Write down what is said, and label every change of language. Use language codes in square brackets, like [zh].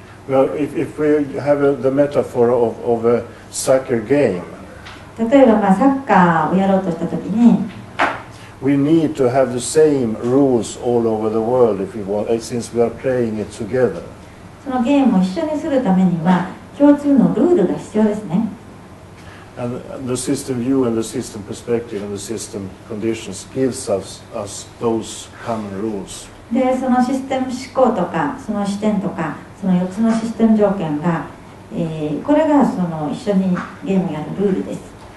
[en] Well, if we have the metaphor of a soccer game, [ja] 例えばサッカーをやろうとしたときに、 [en] we need to have the same rules all over the world if we want, since we are playing it together. [ja] そのゲームを一緒にするためには共通のルールが必要ですね。 [en] And the system view and the system perspective and the system conditions gives us those common rules. [ja] で、そのシステム思考とかその視点とかその4つのシステム条件が、これがその一緒にゲームをやるルールです。